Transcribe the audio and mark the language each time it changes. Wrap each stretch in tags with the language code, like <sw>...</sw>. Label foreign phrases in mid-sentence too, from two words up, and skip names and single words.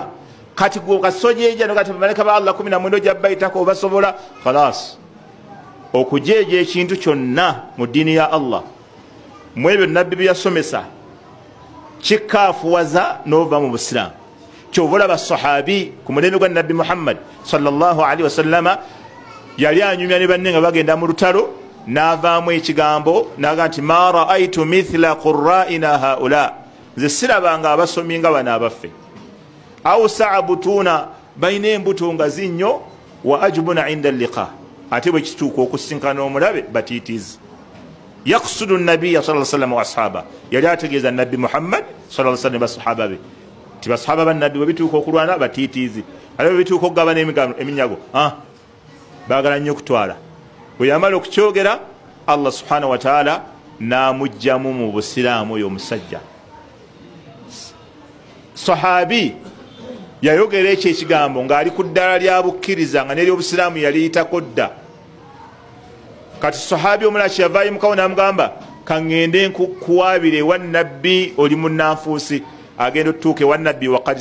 <lg>Kati gwe kasojeja no kati bamalayika ba Allah 19 jabbayitako basobola khalas okujeja ekintu kyonna mu dini ya Allah mu ebyo nabbi byasomesa, kikaafuwaza n'ova mu busiraamu. kyovola basahabi ku mulembe gwa nabbi Muhammad</lg> <ar>صلى الله عليه وسلم</ar> <lg>yali anyumya ne banne nga bagenda mu lutalo n'avaamu ekigambo naga nti</lg> <ar>ما رأيت مثل قرائنا هؤلاء</ar> <lg>nze sirabanga abasomi nga bano abaffe au saabutuna bayina embuto nga zinnyo</lg> <ar>وأجبن عند اللقاء</ar> <lg>ate bwe kituuka okusinkana omulabe batiitiizi</lg> <ar>يقصد النبي صلى الله عليه وسلم وأصحاب</ar> <lg>yali ategeeza nabbi Muhammad</lg> <ar>صلى الله عليه وسلم</ar> <lg>basahaba be ti basahaba ba nabbi bituuka okulwana batiitiizi ate bituuka okugabana eminyago baagala nnyo okutwala bwe yamala okukyogera</lg> <ar>الله سبحانه وتعالى</ar> <lg>n'amugjamu mu busiraamu oyo omusajja sahabi yayogera ekyo ekigambo ng'ali ku ddala lya bukkiriza nga n'eryobusiraamu yali yitako dda kati sahabi omulala kyeyavaayo mukawo n'amugamba kaŋŋende nkuwabire ewa nabbi oli munnanfuusi agenda otutuuka ewa nabbi waqad</lg>